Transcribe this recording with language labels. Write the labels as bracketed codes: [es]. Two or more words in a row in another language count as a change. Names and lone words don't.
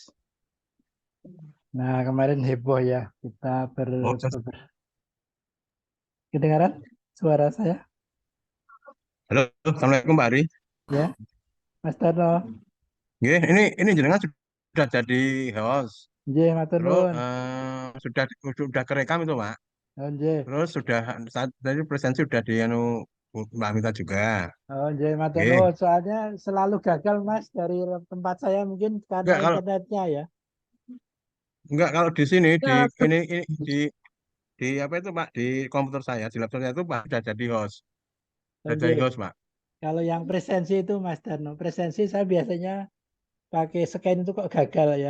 [id] Nah, kemarin heboh ya, kita Oh, kedengaran suara saya halo, assalamualaikum Pak Ari. ya, Mas Darno. Ini jenengan sudah jadi host, [jv] Nggih, matur [id] terus [jv] nuwun. [id] sudah kerekam itu Pak. [jv] Oh, nggih. [id] Terus sudah saat tadi presensi sudah di Mbak Mita juga. [jv] Oh, nggih, matur [id] Oke. [jv] nuwun. [id] Soalnya selalu gagal, Mas, dari tempat saya mungkin karena Enggak kalau internetnya ya. enggak kalau di sini ini di apa itu Pak di komputer saya di laptop saya itu Pak sudah jadi host, Oh, sudah jadi [jv] nggih. [id] host Pak. Kalau yang presensi itu Mas Darno, presensi saya biasanya pakai scan itu kok gagal ya.